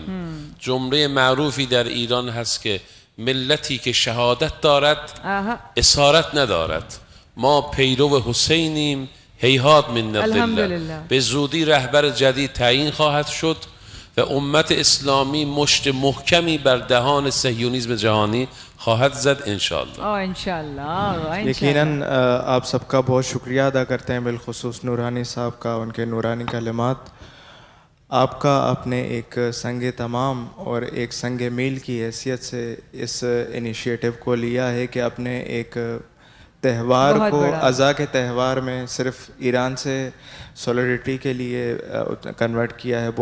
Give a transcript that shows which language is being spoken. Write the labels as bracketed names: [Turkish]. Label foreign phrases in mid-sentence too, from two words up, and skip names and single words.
[Persian] جمله معروفی در ایران هست که ملتی که شهادت دارد اسارت ندارد. ما پیرو حسینیم، [Arabic] هیهات من الله. [Persian] به زودی رهبر جدید تعیین خواهد شد و امت اسلامی مشت محکمی بر دهان صهیونیسم جهانی خواهد زد انشاءاللہ. [Urdu] یقیناً آپ سب کا بہت شکریہ ادا کرتے ہیں, بالخصوص نورانی صاحب کا, ان کے نورانی کلمات. آپ کا اپنے ایک سنگ تمام اور ایک سنگ میل کی حیثیت سے اس انیشیٹو کو لیا ہے کہ اپنے ایک تہوار کو عزا کے تہوار میں صرف ایران سے سولیڈریٹی کے لیے کنورٹ کیا ہے.